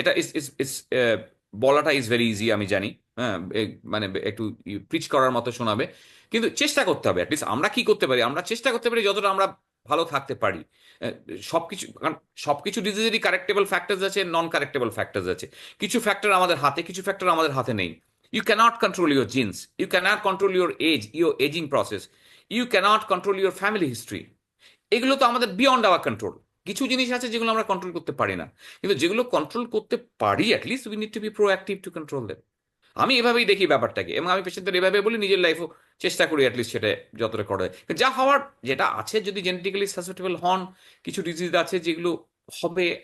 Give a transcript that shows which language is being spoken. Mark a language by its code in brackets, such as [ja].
[bn] এটা ইস ইস ইস বলাটা [en] is very easy [bn] আমি জানি, হ্যাঁ, মানে একটু প্রিচ করার মতো শোনাবে, কিন্তু চেষ্টা করতে হবে। অ্যাটলিস্ট আমরা কি করতে পারি, আমরা চেষ্টা করতে পারি যতটা আমরা ভালো থাকতে পারি। আহ, সবকিছু, কারণ সবকিছু ডিজিজেরই কারেক্টেবল ফ্যাক্টরস আছে, নন কারেক্টেবল ফ্যাক্টরস আছে। কিছু ফ্যাক্টর আমাদের হাতে, কিছু ফ্যাক্টর আমাদের হাতে নেই। [en] You cannot control your genes. You cannot control your age, your aging process. You cannot control your family history. [bn] এগুলো তো আমাদের বিয়ন্ড আওয়ার কন্ট্রোল। কিছু জিনিস আছে যেগুলো আমরা কন্ট্রোল করতে পারি না, কিন্তু যেগুলো কন্ট্রোল করতে পারি [en] At least we need to be proactive to control them. [bn] আমি এভাবেই দেখি ব্যাপারটাকে, এবং আমি পেশেন্টদের এভাবে বলি, নিজের লাইফও চেষ্টা করি অ্যাটলিস্ট সেটা যতটা করা যায়। যা হওয়ার, যেটা আছে, যদি জেনেটিক্যালি সাসেপ্টেবল হন, কিছু ডিজিজ আছে যেগুলো হবে।